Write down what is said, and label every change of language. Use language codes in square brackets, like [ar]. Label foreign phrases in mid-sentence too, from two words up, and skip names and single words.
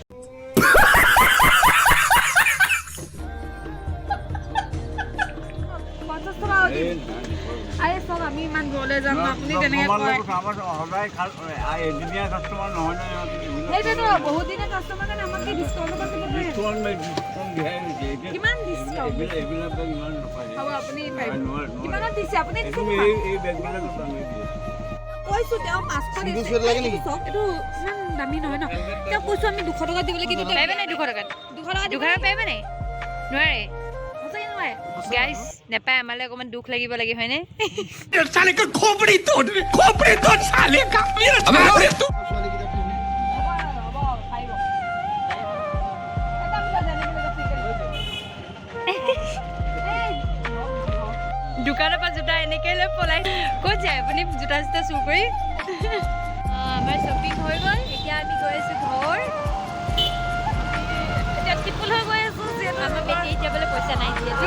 [as] 50 টকা আৰে চাওক আমি ইমান দূৰলৈ যাম আপুনি তেনেকৈ কয় সেইটোতো বহুত দিনৰ কাষ্টমাৰ কাৰণে আমাক ডিছকাউণ্ট কিমান ডিছকাউণ্ট হ'ব আপুনি কিমানত দিছে আপুনি কৈছোঁ তেওঁ 500 দিছে চাওক এইটো ইমান দামী নহয় ন তেওঁ কৈছোঁ আমি 200 টকা দিবলৈ কিন্তু পাৰিব নাই 200 টকাত 200 টকা পাৰিব নাই নোৱাৰে গাইজ নেপায় আমালৈ অকণমান দুখ লাগিব লাগে হয়নে [hi] साले का खोपड़ी तोड़ साले का [as] দোকানৰ পৰা জোতা এনেকৈ লৈ পলাই ক'ত যায় আপুনি জোতা চোতা চুৰ কৰি আমাৰ শ্বপিং হৈ গ'ল এতিয়া আমি গৈ আছোঁ ঘৰ এতিয়া টিপুল হৈ গৈ আছোঁ যিহেতু আমাৰ বেটেৰী যাবলৈ পইচা নাই যিহেতু